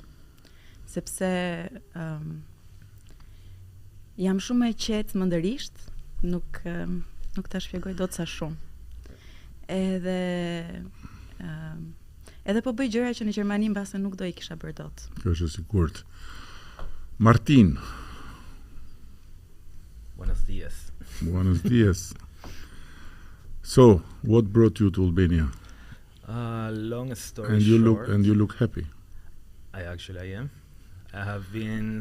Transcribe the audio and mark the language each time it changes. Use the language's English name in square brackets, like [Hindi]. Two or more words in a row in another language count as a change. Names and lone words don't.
[Albanian] Sepse jam shumë e qetë mendërisht, nuk ta shpjegoj dot sa shumë. Edhe po bëj gjëra që në Gjermani mbase nuk do i kisha bërë dot. Kjo është e sigurt. Martin. [Spanish] Buenos días. Buenos días. [English] So, what brought you to Albania? Long story short. And you look happy. I am. I have been